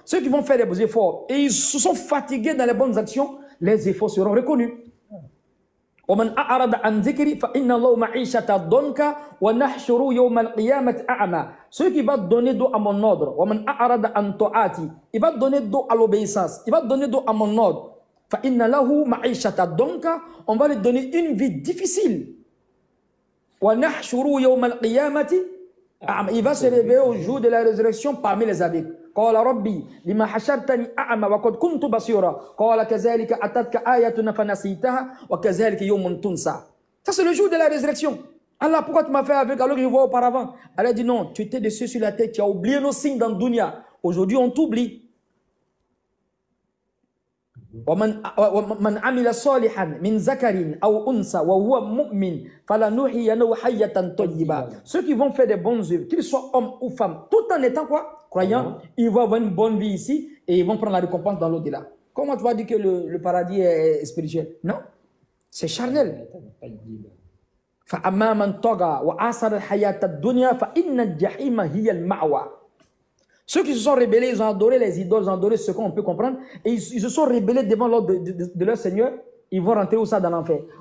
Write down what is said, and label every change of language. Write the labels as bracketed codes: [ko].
[fr] Ceux qui vont faire des efforts et ils se sont fatigués dans les bonnes actions, les efforts seront reconnus. [ar] ومن أعرض عن ذكري فإن الله معيشة ضنكا ونحشر يوم القيامة أعمى. [fr] Ceux qui vont donner dos à mon ordre, [ar] ومن أعرض عن طاعتي, [fr] il va donner dos à l'obéissance, il va donner dos à mon ordre. [ar] فإن له معيشة ضنكا, [fr] on va lui donner une vie difficile. [ar] ونحشر يوم القيامة أعمى, [fr] il va se réveiller au jour de la résurrection parmi les aveugles. [ar] قال ربي لما حشرتني أعمى وقد كنت بصيرا قال كذلك أتتك آياتنا فنسيتها وكذلك يوم تنسى. [fr] Ça c'est le jour de la résurrection. Allah, pourquoi tu m'as fait aveugle alors que je vois auparavant? Allah dit non, tu étais dessus sur la tête, tu as oublié nos signes dans le dunya. Aujourd'hui on t'oublie. [ar] ومن عمل صالحا من ذكر أو أنثى وهو مؤمن فلنحيينه حياة طيبة. [fr] Ceux qui vont faire des bonnes œuvres, qu'ils soient hommes ou femmes, tout en étant quoi? Croyants, ils vont avoir une bonne vie ici et ils vont prendre la récompense dans l'au-delà. Comment tu vas dire que le paradis est spirituel? Non, c'est charnel. [ar] فأما من طغى وآثر الحياة الدنيا فإن الجحيم هي المأوى. [fr] Ceux qui se sont rebellés, ils ont adoré les idoles, ils ont adoré ce qu'on peut comprendre, et ils se sont rebellés devant l'ordre de leur Seigneur, ils vont rentrer où ça dans l'enfer.